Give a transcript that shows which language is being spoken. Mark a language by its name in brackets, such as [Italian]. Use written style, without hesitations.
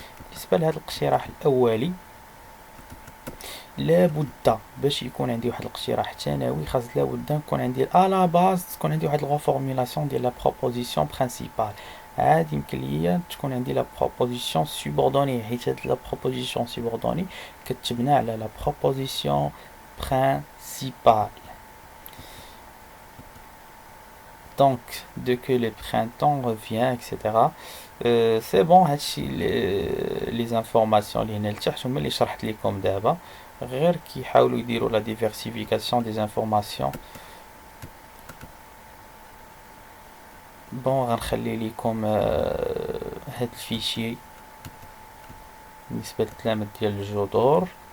[Arabic] بالنسبه لهذا الاقتراح الاولي لابد باش يكون عندي واحد الاقتراح ثانوي، خاص لابد نكون عندي الا باز تكون عندي واحد الغوفورميلاسيون ديال لا بروبوزيسيون برينسيبال. عاد يمكن ليا تكون عندي لا بروبوزيسيون سوبوردوني، حيت هاد لا بروبوزيسيون سوبوردوني كتبنى على لا بروبوزيسيون برينسيبال. [French] Donc, dès que le printemps revient, etc. C'est bon, [Arabic] هادشي les informations اللي هنا لتحت هما اللي شرحت لكم دابا، غير كيحاولوا يديروا لا diversification des informations. بون غنخلي لكم هاد الفيشي بالنسبه للتلاميذ ديال الجذور.